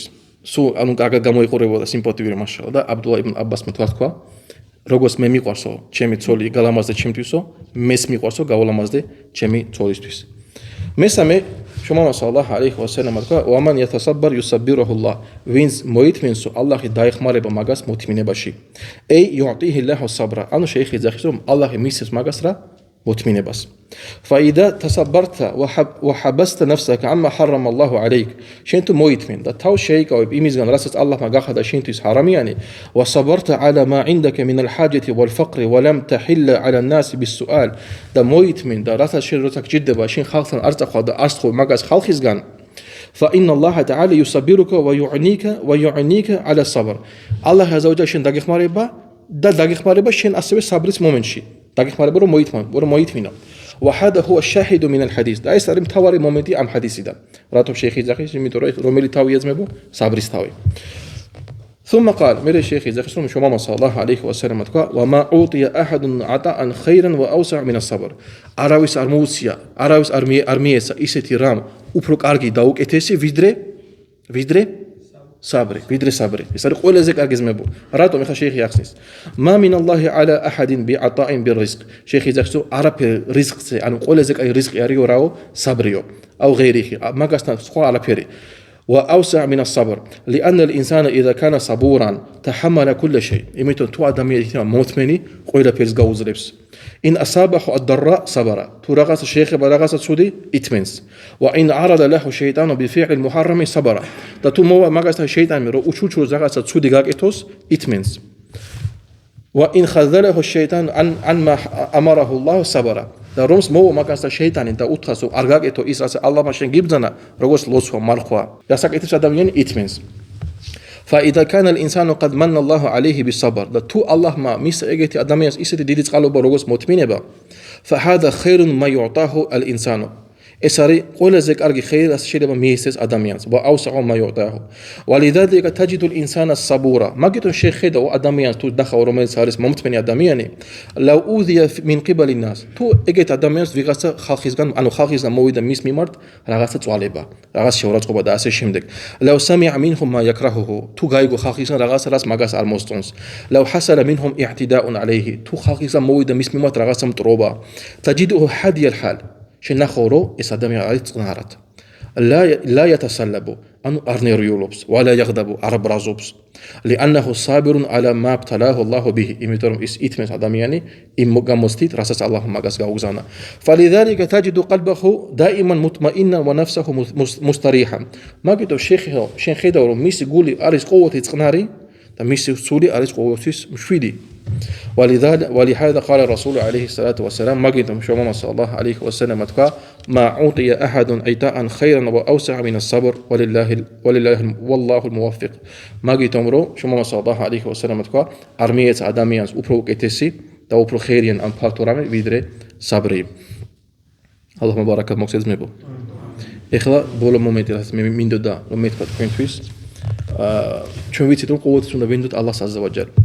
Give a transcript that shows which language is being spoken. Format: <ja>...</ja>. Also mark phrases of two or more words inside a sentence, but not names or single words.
<ka>სულ ანუ კარგად გამოიყურებოდა სიმპათიური მაშალა და აბდულაჰ იბნ აბასმა თქვა, როგორც მე მიყვარსო, ჩემი ცოლი გალამაზდე ჩემთვისო, მეს მიყვარსო გავლამაზდე ჩემი ცოლისთვის. მესამე შომამა</ka> <ar>صلى الله عليه وسلم</ar> <ka>თქვა,</ka> <ar>"ومن يتصبر يصبره الله",</ar> <ka>ვინც მოითმინსო, ალლაჰი დაეხმარება მაგას მოთმინებაში.</ka> <ar>أي يعطيه الله صبرا,</ar> <ka>ანუ შეიხიძახის რომ ალლაჰი მისცემს მაგას რა მოთმინებას.</ka> <ar>فإذا تصبرت وحبست نفسك عما حرم الله عليك,</ar> <ka>შენ თუ მოითმენ და თავს შეიკავებ იმისგან, რასაც ალლაჰმა გახადა შენთვის ჰარამიანი,</ka> <ar>وصبرت على ما عندك من الحاجة والفقر ولم تحل على الناس بالسؤال,</ar> <ka>და მოითმენ და რასაც შენ როცა გჭირდება, შენ ხალხთან არ წახვალ და არ სწხოვ მაგას ხალხისგან,</ka> <ar>فإن الله تعالى يصبرك ويعنيك على الصبر.</ar> <ka>ალლაჰ აზავაჯალ შენ დაგეხმარება და დაგეხმარება შენ ასევე საბრის მომენტში. დაგეხმარება რომ მოითმინო.</ka> <ar>وهذا هو الشاهد من الحديث.</ar> <ka>და ეს არის მთავარი მომენტი ამ ჰადისიდან. რატომ შეიხიძახის? იმიტომ რომ რომელი თავი ეძმებო? საბრის თავი.</ka> <ar>ثم قال,</ar> <ka>მერე შეიხიძახის რომ შომამა</ka> <ar>صلى الله عليه وسلم</ar> <ka>თქვა,</ka> <ar>وما أعطي أحد عطاء خيرا وأوسع من الصبر.</ar> <ka>არავის არ მოუცია, არავის არ მიეცა ისეთი რამ უფრო კარგი და უკეთესი ვიდრე საბრი, ვიდრე საბრი. ეს არის ყველაზე კარგი ზმებო. რატომ ეხა შეიხი ახსნის?</ka> <ar>ما من الله على أحد بعطاء بالرزق.</ar> <ka>შეიხი ახსნის რომ არაფერი რიზყზე, ანუ ყველაზე კარგი რიზყი არისო რაო, საბრიო.</ka> <ar>أو غيره,</ar> <ka>მაგასთან სხვა არაფერი.</ka> <ar>وأوسع من الصبر لأن الإنسان إذا كان صبورا تحمل كل شيء.</ar> <ka>იმიტომ თუ ადამიანი იქნება მოთმენი, ყველაფერს გაუძლებს.</ka> <ar>إن أصابه الضراء صبر.</ar> <ka>თუ რაღაცა შეეხება რაღაცა ცუდი, ითმენს.</ka> <ar>وإن عرض له الشيطان بفعل المحرم صبر.</ar> <ka>და თუ მაგასთან შეიტანი რომ უჩუჩურს რაღაცა ცუდი გაკეთოს, ითმენს.</ka> <ar>وإن خذله الشيطان عن ما أمره الله صبر.</ar> <ka>და რომს მოვა მაგასთან შეიტანი და უთხრას რომ არ გაკეთო ის რაც ალლაჰმა შენ გიბრძანა, როგორც ლოცვა, მარხვა. რასაკეთებს ადამიანი ითმენს.</ka> <ar>فإذا كان الإنسان قد من الله عليه بالصبر.</ar> <ka>და თუ ალლაჰმა მის ეგეთი ადამიანს ისეთი დიდი წყალობა როგორც მოთმინება,</ka> <ar>فهذا خير ما يعطاه الإنسان.</ar> <ka>ეს არის ყველაზე კარგი ხეირი, რაც შეიძლება მიეცეს ადამიანს.</ka> <ar>وأوسع ما يعطاه. ولذلك تجد الإنسان الصبورا.</ar> <ka>მაგიტომ შეხედა ადამიანს თუ დახავ რომელიც არის მომთმენი ადამიანი,</ka> <ar>لو أوذي من قبل الناس.</ar> <ka>თუ ეგეთ ადამიანს ვიღაცა ხალხისგან, ანუ ხალხისგან მოვიდა მის მიმართ რაღაცა წვალება, რაღაც შეურაცხყოფა და ასე შემდეგ.</ka> <ar>لو سمع منهم ما يكرهه.</ar> <ka>თუ გაიგო ხალხისგან რაღაცა რაც მაგას არ მოსწონს.</ka> <ar>لو حصل منهم اعتداء عليه.</ar> <ka>თუ ხალხისგან მოვიდა მის მიმართ რაღაცა მტრობა.</ka> <ar>تجده حادي الحال.</ar> <ka>შენახო რომ ეს ადამიანი არის წყნარად.</ka> <ar>لا يتسلب,</ar> <ka>ანუ არ ნერვიულობს,</ka> <ar>ولا يغضب,</ar> <ka>არ ბრაზობს.</ka> <ar>لأنه صابر على ما ابتلاه الله به.</ar> <ka>იმიტომ რომ ის ითმენს ადამიანი იმ გამოცდით, რასაც ალლაჰმა მაგას გაუგზავნა.</ka> <ar>فلذلك تجد قلبه دائما مطمئنا ونفسه مستريحا.</ar> <ka>მაგიტომ შენ ხედავ რომ მისი გული არის ყოველთვის წყნარი და მისი სული არის ყოველთვის მშვიდი.</ka> <ar>ولهذا قال الرسول عليه الصلاة والسلام</ar> <ka>მაგიტომ შუამამა</ka> <ar>صلى عليه وسلم</ar> <ka>თქვა</ka> <ar>ما أعطي أحد عطاء خيرا وأوسع من الصبر والله الموفق</ar> <ka>მაგიტომ რომ შუამამა</ka> <ar>صلى عليه وسلم</ar> <ka>თქვა არ მიეცა ადამიანს უფრო უკეთესი და უფრო ხერიან ან ფართო რამე ვიდრე საბრი. ალლაჰ მუბარაკად მოგცემებო. ეხლა ბოლო მომენტი რაც მე მინდოდა რომ მეთქვა თქვენთვის ჩვენ ვიცით რომ ყოველთვის უნდა ვინდოთ ალლაჰს</ka> <ar>عز وجل.</ar>